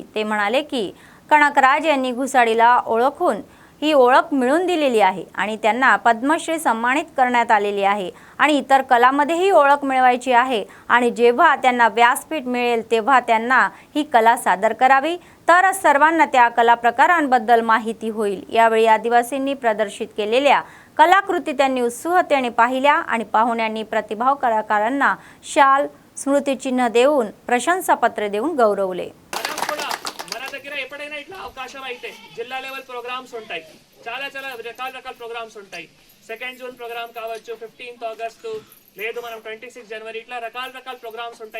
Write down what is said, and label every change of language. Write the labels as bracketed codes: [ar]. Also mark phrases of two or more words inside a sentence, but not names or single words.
[mr] ते म्हणाले की कनकराज यांनी घुसाडीला ओळखून ही ओळख मिळवून दिलेली आहे आणि त्यांना पद्मश्री सन्मानित करण्यात आलेली आहे आणि इतर कलांमध्येही ओळख मिळवायची आहे आणि जेव्हा त्यांना व्यासपीठ मिळेल तेव्हा त्यांना ही कला सादर करावी, तरच सर्वांना त्या कला प्रकारांबद्दल माहिती होईल. यावेळी आदिवासींनी प्रदर्शित केलेल्या कलाकृती त्यांनी उत्सुकतेने पाहिल्या आणि पाहुण्यांनी प्रतिभाव कलाकारांना शाल, स्मृतिचिन्ह देऊन प्रशंसापत्र देऊन गौरवले. [te] మన దగ్గర ఎప్పుడైనా ఇట్లా అవకాశం అయితే జిల్లా [en] level programs [te] ఉంటాయి, చాలా రకాల ప్రోగ్రామ్స్ ఉంటాయి. 2 [en] June program [te] కావచ్చు, 15 ఆగస్టు, లేదు మనం 26 జనవరి, ఇట్లా రకాల ప్రోగ్రామ్స్ ఉంటాయి.